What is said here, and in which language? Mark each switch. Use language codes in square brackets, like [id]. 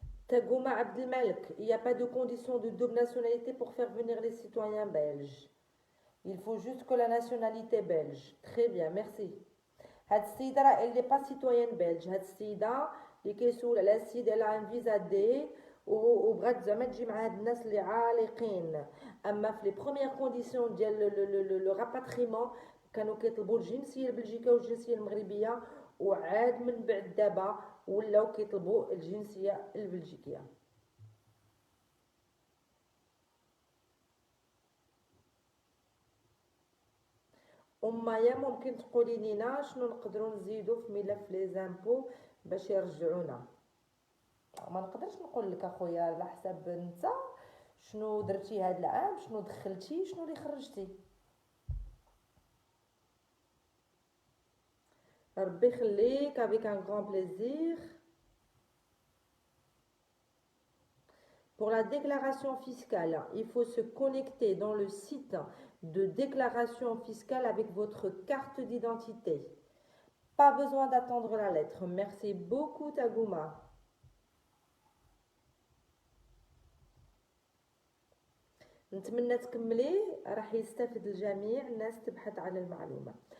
[fr] Tagouma Abdelmalek, il n'y a pas de condition de double nationalité pour faire venir les citoyens belges. Il faut juste que la nationalité belge. Très bien, merci. [ar] هاد السيدة راه اللي با سيتويان بلج، هاد السيدة اللي كيسول على السيدة اللي عن فيزا دي وبغات زعما تجي مع هاد الناس اللي عالقين. اما في لي بروميير كونديسيون ديال لو راباتريمون كانوا كيطلبوا الجنسية البلجيكية والجنسية المغربية، وعاد من بعد دابا ولاو كيطلبوا الجنسية البلجيكية. أمايا ممكن تقولي لينا شنو نقدروا نزيدوا في ملف لي زامبو باش يرجعونا؟ ما نقدرش نقول لك اخويا على حسب انت شنو درتي هاد العام، شنو دخلتي، شنو اللي خرجتي. [fr] ربي يخليك، avec un grand plaisir. Pour la déclaration fiscale, il faut se connecter dans le site de déclaration fiscale avec votre carte d'identité. Pas besoin d'attendre la lettre. Merci beaucoup Tagouma. [ar] نتمنى تكملي، راح يستفد الجميع، الناس تبحث على المعلومة.